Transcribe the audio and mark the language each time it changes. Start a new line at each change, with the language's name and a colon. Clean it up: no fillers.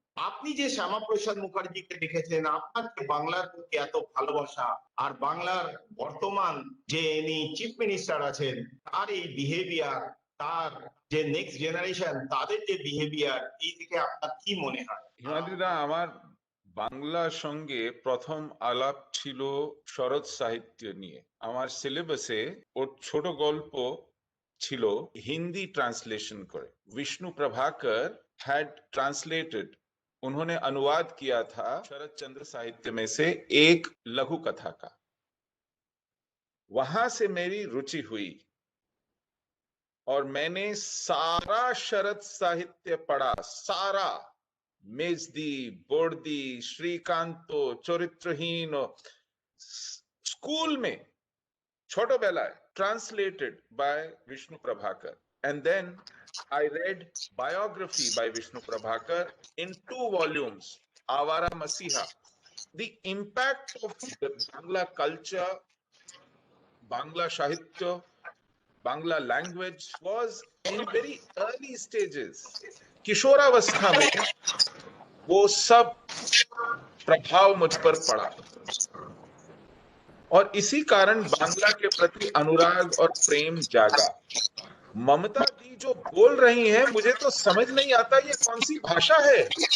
Bangla: আপনি যে শ্যামাপ্রসাদ মুখার্জিকে দেখেছেন, আপনার যে বাংলার প্রতি এত ভালোবাসা, আর বাংলার বর্তমান যে ইনি চিফ মিনিস্টার আছেন তার এই বিহেভিয়ার, তার যে নেক্সট জেনারেশন তাদের যে বিহেভিয়ার, এই দিকে আপনার কি মনে হয়? হিমাদ্রিদা, আমার বাংলার সঙ্গে প্রথম আলাপ ছিল শরৎ সাহিত্য নিয়ে। আমার সিলেবাসে ওর ছোট গল্প ছিল হিন্দি ट्रांसलेशन করে।
Hindi: विष्णु प्रभाकर
English: had translated,
Hindi: उन्होंने अनुवाद किया था शरद चंद्र साहित्य में से एक लघु कथा का। वहां से मेरी रुचि हुई और मैंने सारा शरद साहित्य पढ़ा, सारा। मेजदी, बोर्दी, श्रीकांतो, चरित्रहीन, स्कूल में छोटो बेलाय
English: translated by
Hindi: Vishnu Prabhakar.
English: And then I read biography by Vishnu Prabhakar in 2 volumes, Avara Masiha. The impact of the Bangla culture, Bangla Sahitya, Bangla language was in very early stages.
Hindi: किशोरावस्था में वो सब प्रभाव मुझ पर पड़ा और इसी कारण बांग्ला के प्रति अनुराग और प्रेम जागा। ममता दी जो बोल रही हैं, मुझे तो समझ नहीं आता ये कौन सी भाषा है।